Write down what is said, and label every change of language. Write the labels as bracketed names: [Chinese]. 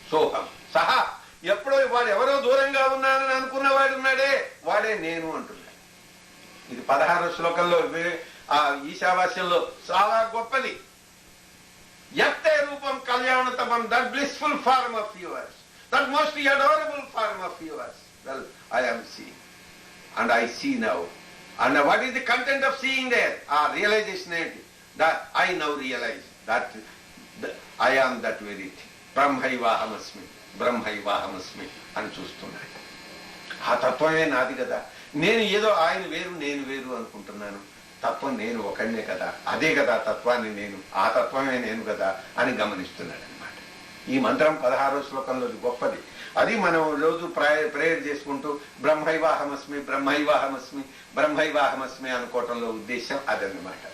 [Telugu] సోహం సహా ఎప్పుడో వాడు ఎవరో దూరంగా ఉన్నానని అనుకున్నవాడు ఉన్నాడే వాడే నేను అంటున్నాడు. ఇది 16వ శ్లోకంలో ఆ ఈశావాస్యంలో చాలా గొప్పది. [Sanskrit] యత్తే రూపం కళ్యాణతమం, [English] That blissful form of yours, that most adorable form of yours. Well, I am seeing and I see now. And what is the content of seeing there? Realization that I now realize that I am that very thing. [Sanskrit] Brahmaivahamasmi, Brahmaivahamasmi [Telugu] అని చూస్తున్నాడు. ఆ తత్వమే నాది కదా, నేను ఏదో ఆయన వేరు నేను వేరు అనుకుంటున్నాను, తత్వం నేను ఒకనే కదా, అదే కదా తత్వాన్ని నేను, ఆ తత్వమే నేను కదా అని గమనిస్తున్నాడు. ఈ మంత్రం 16వ శ్లోకంలో గొప్పది. అది మనం రోజు ప్రేయర్ చేసుకుంటూ [Sanskrit] బ్రహ్మైవాహమస్మి బ్రహ్మైవాహమస్మి బ్రహ్మైవాహమస్మి [Telugu] అనుకోవటంలో ఉద్దేశం అదన్నమాట.